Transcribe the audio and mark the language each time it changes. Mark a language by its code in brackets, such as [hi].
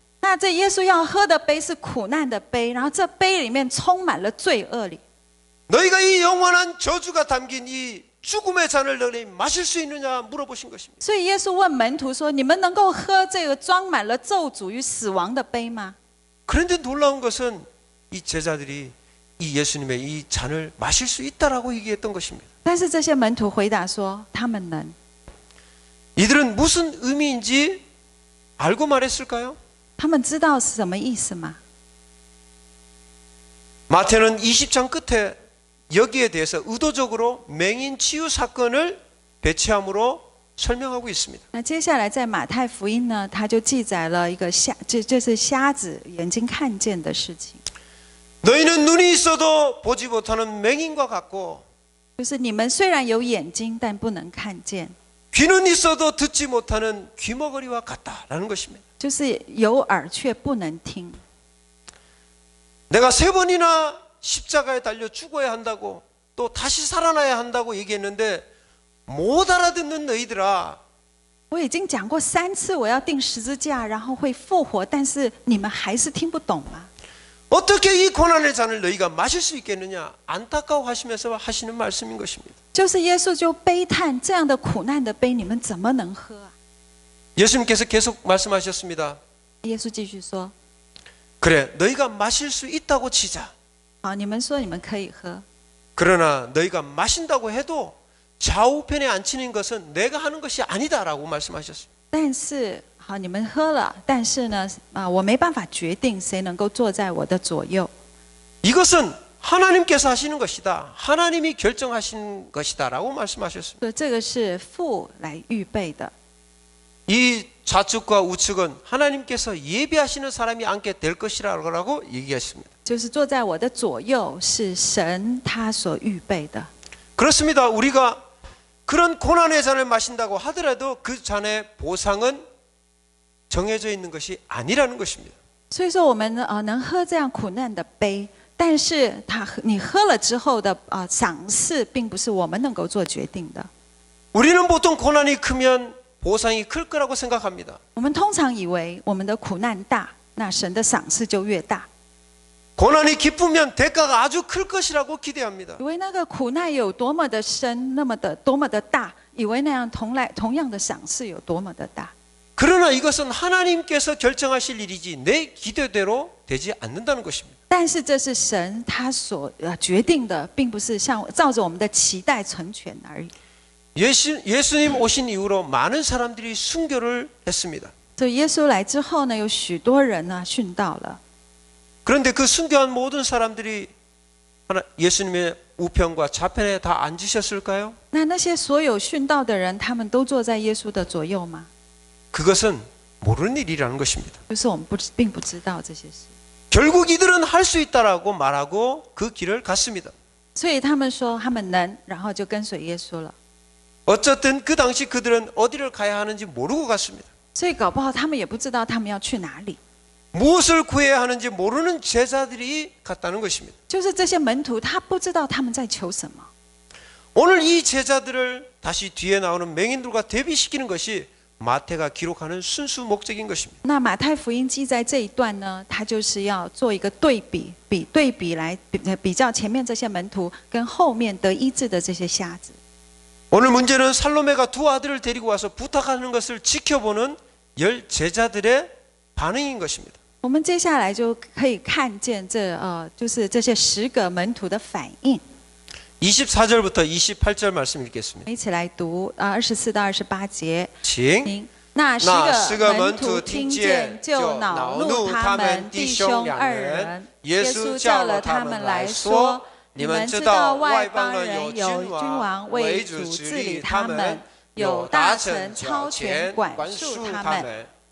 [zh] 那这耶稣要喝的杯是苦难的杯，然后这杯里面充满了罪恶里。 [ko] 너희가 이 영원한 저주가 담긴 이 죽음의 잔을 너희 마실 수 있느냐 물어보신 것입니다. [zh] 所以耶稣问门徒说：“你们能够喝这个装满了咒诅与死亡的杯吗？” [ko] 그런데 놀라운 것은 이 제자들이 이 예수님의 이 잔을 마실 수 있다라고 얘기했던 것입니다. [zh] 但是这些门徒回答说：“他们能。” [ko] 이들은 무슨 의미인지 알고 말했을까요? [zh] 他们知道是什么意思吗？ [ko] 마태는 20장 끝에 여기에 대해서 의도적으로 맹인 치유 사건을 배치함으로 설명하고 있습니다. [zh] 那接下来在马太福音呢，他就记载了一个就是瞎子眼睛看见的事情。 [ko] 너희는 눈이 있어도 보지 못하는 맹인과 같고 [zh] 就是你们虽然有眼睛，但不能看见； [ko] 귀는 있어도 듣지 못하는 귀머거리와 같다라는 것입니다. [zh] 就是有耳却不能听。 [ko] 내가 3번이나 십자가에 달려 죽어야 한다고 또 다시 살아나야 한다고 얘기했는데 못 알아듣는 너희들아. [zh] 我已经讲过3次，我要钉十字架，然后会复活，但是你们还是听不懂吗？ [ko] 어떻게 이 고난의 잔을 너희가 마실 수 있겠느냐 안타까워하시면서 하시는 말씀인 것입니다. [zh] 就是耶稣就悲叹这样的苦难的杯，你们怎么能喝啊？ [ko] 예수님께서 계속 말씀하셨습니다. [zh] 耶稣继续说： [ko] 그래, 너희가 마실 수 있다고 치자. [zh] 好，你们说你们可以喝， [ko] 그러나 너희가 마신다고 해도 좌우편에 앉히는 것은 내가 하는 것이 아니다라고 말씀하셨습니다. [zh] 但是好，你们喝了，但是呢，我没办法决定谁能够坐在我的左右。 [ko] 이것은 하나님께서 하시는 것이다. 하나님이 결정하신 것이다라고 말씀하셨습니다. [zh] 所以这个是父来预备的。 [ko] 이 좌측과 우측은 하나님께서 예비하시는 사람이 앉게 될 것이라고 얘기했습니다. [zh] 就是坐在我的左右是神他所预备的。 [ko] 그렇습니다. 우리가 그런 고난의 잔을 마신다고 하더라도 그 잔의 보상은 정해져 있는 것이 아니라는 것입니다. [zh] 所以说我们能喝这样苦难的杯，但是你喝了之后的赏赐，并不是我们能够做决定的。 [ko] 우리는 보통 고난이 크면 보상이 클 거라고 생각합니다. [zh] 我们通常以为我们的苦难大，那神的赏赐就越大。 [ko] 고난이 깊으면 대가가 아주 클 것이라고 기대합니다. [zh] 以为那个苦难有多么的深，多么的大，以为那样同样的赏赐有多么的大。 [ko] 그러나 이것은 하나님께서 결정하실 일이지 내 기대대로 되지 않는다는 것입니다. [zh] 但是这是神他所决定的，并不是像照着我们的期待成全而已。 [ko] 예수님 오신 이후로 많은 사람들이 순교를 했습니다. [zh] 所以耶稣来之后呢，有许多人呢殉道了。 [ko] 그런데 그 순교한 모든 사람들이 예수님의 우편과 좌편에 다 앉으셨을까요? [zh] 那些所有殉道的人，他们都坐在耶稣的左右吗？ [ko] 그것은 모르는 일이라는 것입니다. [zh] 就是我们并不知道这些事。 [ko] 결국 이들은 할 수 있다라고 말하고 그 길을 갔습니다. [zh] 所以他们说他们能，然后就跟随耶稣了。 [ko] 어쨌든 그 당시 그들은 어디를 가야 하는지 모르고 갔습니다. [zh] 所以搞不好他们也不知道他们要去哪里。 [ko] 무엇을 구해야 하는지 모르는 제자들이 갔다는 것입니다. [zh] 就是这些门徒，他不知道他们在求什么。 [ko] 오늘 이 제자들을 다시 뒤에 나오는 맹인들과 대비시키는 것이 마태가 기록하는 순수 목적인 것입니다. [zh] 那马太福音记在这一段呢，他就是要做一个对比来比较前面这些门徒跟后面得医治的这些瞎子。 [ko] 오늘 문제는 살로메가 두 아들을 데리고 와서 부탁하는 것을 지켜보는 10 제자들의 반응인 것입니다. [zh] 我们接下来就可以看见就是这些10个门徒的反应。 [ko] 24절부터 28절 말씀 읽겠습니다. [zh] 一起来读24到28节。请那10个门徒听见，就恼怒他们弟兄2人。耶稣叫了他们来说：你们知道外邦人有君王为主治理他们，有大臣超权管束他们。